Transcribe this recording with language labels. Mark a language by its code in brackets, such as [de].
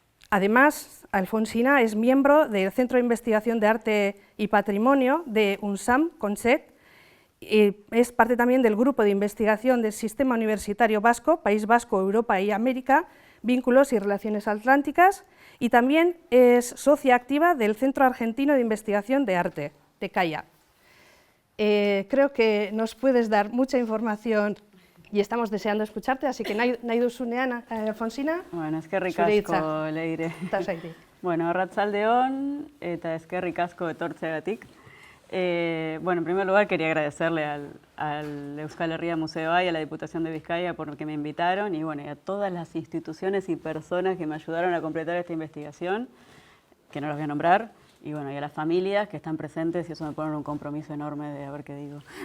[es] Además, Alfonsina es miembro del Centro de Investigación de Arte y Patrimonio de UNSAM, CONSET, y es parte también del Grupo de Investigación del Sistema Universitario Vasco, País Vasco, Europa y América, Vínculos y Relaciones Atlánticas, y también es socia activa del Centro Argentino de Investigación de Arte, TECAIA. Creo que nos puedes dar mucha información y estamos deseando escucharte, así que [eu] nahi duzunean, [es] Alfonsina. [eu] Bueno, eskerrik asko, Leire. Bueno, arratsaldeon eta eskerrik asko etortzeagatik. [es] Bueno, en primer lugar quería agradecerle al Euskal Herria Museo y a la Diputación de Vizcaya por que me invitaron y, bueno, y a todas las instituciones y personas que me ayudaron a completar esta investigación, que no los voy a nombrar, y, bueno, y a las familias que están presentes, y eso me pone un compromiso enorme de a ver qué digo.